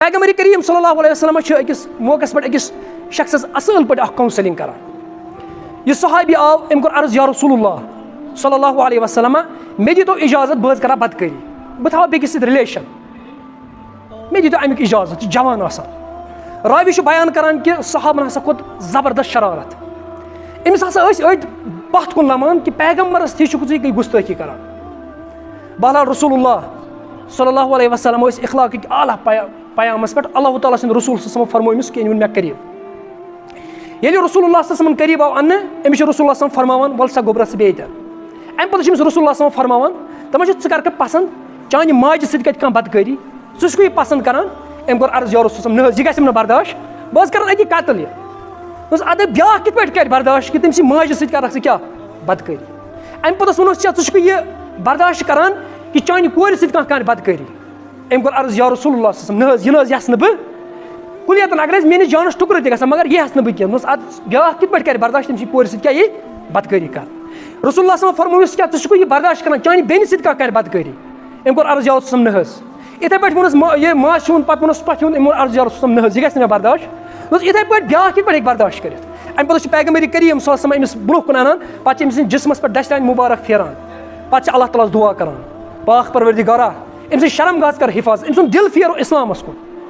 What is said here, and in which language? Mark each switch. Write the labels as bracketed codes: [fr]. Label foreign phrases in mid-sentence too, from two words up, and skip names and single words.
[ks] پیغمبر کریم [ar] صلی اللہ علیہ وسلم [ks] أکِس موقعس پٮ۪ٹھ أکِس شخصس اصل پٲٹھۍ اکھ کاونسلنگ کران. یہِ صحابی آو أمۍ کوٚر عرض [ar] یا رسول اللہ صلی اللہ علیہ وسلم [ks] مےٚ دیٖتو اِجازت بہٕ حظ کرٕ ہا بدکٲری, بہٕ تھاوٕ بیٚکِس سۭتۍ رِلیشن, مےٚ دیٖتو امیُک اِجازت, یہِ چھُ جوان آسان. راوی چھُ بیان کران کہِ صحابن ہسا کھوٚت زبردست شرارت, أمِس ہسا ٲسۍ أڑۍ پتھ کُن لمان کہِ پیغمبرس تھی چھُکھ ژٕ یہِ گُستٲخی کران. بہرحال رسول اللہ [ar] صلی اللہ علیہ وسلم [ks] ٲسۍ اخلاقٕکۍ اعلیٰ پیامس پٮ۪ٹھ, اللہ تعالیٰ سٕنٛدِ رسول [ar] صلی اللہ علیہ وسلم [ks] فرموو أمِس کہِ أمۍ ووٚن مےٚ قریٖب. ییٚلہِ رسول اللہ [ar] صلی اللہ علیہ وسلم [ks] قریٖب آو اننہٕ, أمِس چھُ رسول اللہ [ar] صلی اللہ علیہ وسلم [ks] فرماوان وَلہٕ سا گوٚبرا ژٕ بیٚیہِ تہِ. اَمہِ پتہٕ چھُ أمِس رسول اللہ [ar] صلی اللہ علیہ وسلم [ks] فرماوان دپان چھُ ژٕ کر پسنٛد چانہِ ماجہِ سۭتۍ کتہِ کانٛہہ بدکٲری, ژٕ چھُکھ یہِ پسنٛد کران. أمۍ کوٚر عرض [ar] یا رسول [ks] نہ حظ یہِ گژھِ نہٕ برداشت, بہٕ حظ کران أتی قتل یہِ. دوٚپُس اَدٕ بیٛاکھ کِتھ پٲٹھۍ کرِ برداشت کہِ تٔمۍ سٕنٛدِ ماجہِ سۭتۍ کرکھ ژٕ کیٛاہ بدکٲری. اَمہِ پوٚتُس ووٚنُس ژےٚ ژٕ چھُکھ یہِ برداشت کران کہِ چانہِ کورِ سۭتۍ کانٛہہ کرِ بدکٲری. أمۍ کوٚر عرض [ar] یا رسول اللہ صلی اللہ علیہ وسلم [ks] نہ حظ یہِ نہ حظ یژھٕ نہٕ بہٕ کُلیتن, اگر حظ میٲنِس جانس ٹُکرٕ تہِ گژھان مگر یہِ یژھٕ نہٕ بہٕ کینٛہہ. دوٚپُس اَدٕ بیٛاکھ کِتھ پٲٹھۍ کرِ برداشت تٔمۍ سٕنٛدِ کورِ سۭتۍ کیٛاہ یی بدکٲری کر. رسول اللہ [ar] صلی اللہ علیہ وسلم [ks] فرمووُس کیٛاہ ژٕ چھُکھ یہِ برداشت کران چانہِ بیٚنہِ سۭتۍ کانٛہہ کرِ بدکٲری. أمۍ کوٚر عرض [ar] یا رسول اللہ [ks] نہ حظ. یِتھٕے پٲٹھۍ ووٚنُس یہِ ماسہِ ہُنٛد, پتہٕ ووٚنُس پۄپھِ ہُنٛد, أمۍ ووٚن عرض [ar] یا رسول اللہ [ks] نہ حظ یہِ گژھِ نہٕ مےٚ برداشت. دوٚپُس یِتھٕے پٲٹھۍ بیٛاکھ کِتھ پٲٹھۍ ہیٚکہِ برداشت کٔرِتھ. اَمہِ پتہٕ چھُ پیغمبر کریم [ar] صلی اللہ علیہ وسلم [ks] أمِس برونٛہہ کُن انان, پتہٕ چھِ أمۍ سٕنٛدِس جسمس پٮ۪ٹھ دستانہِ مُبارک پھیران, پتہٕ چھِ اللہ تعالیٰ ہس دُعا کران پاک پروردِگارا أمۍ سٕنٛدِ شرمگاہس کر حِفاظت, أمۍ سُنٛد دِل پھیرو اسلامس کُن.